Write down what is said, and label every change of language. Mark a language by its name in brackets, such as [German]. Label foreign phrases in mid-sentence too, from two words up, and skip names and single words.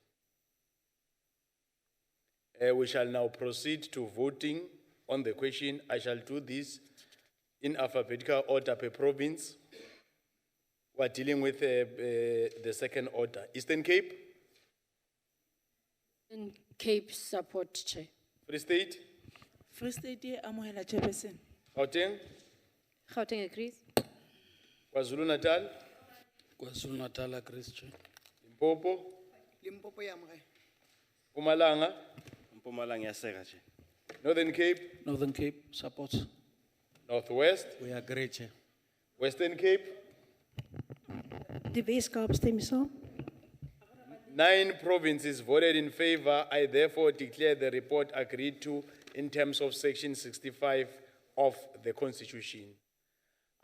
[English] We shall now proceed to voting on the question. I shall do this in alphabetical order per province. We're dealing with the second order. Eastern Cape? Eastern Cape support, Chair. Free State? Free State, [Southern Sotho] amohela Chairperson. [English] Gauteng? Gauteng agrees. KwaZulu Natal? KwaZulu Natal agrees, Chair. Limpopo? Limpopo yamre. Mpumalanga? Mpumalanga yaseka, Chair. Northern Cape? Northern Cape supports. Northwest? We agree, Chair. Western Cape? [Afrikaans] Die Weskaap stem saam. [English] 9 provinces voted in favor. I therefore declare the report agreed to in terms of Section 65 of the Constitution.